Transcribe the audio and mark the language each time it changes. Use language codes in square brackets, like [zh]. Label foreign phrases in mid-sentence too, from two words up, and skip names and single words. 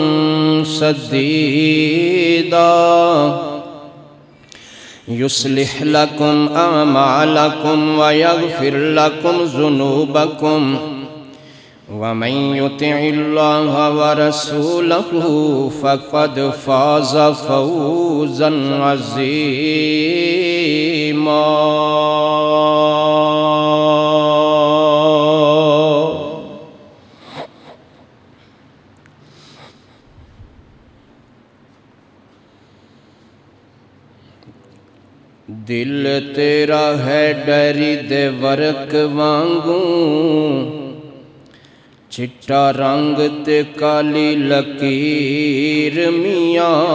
[ar] سديدا يصلح لكم أعمالكم ويغفر لكم ذنوبكم ومن يطع الله ورسوله فقد فاز فوزا [pa] عظيما دل تیرا ہے ڈری دے ورق وانگوں چٹا رنگ تے کالی لکیر میاں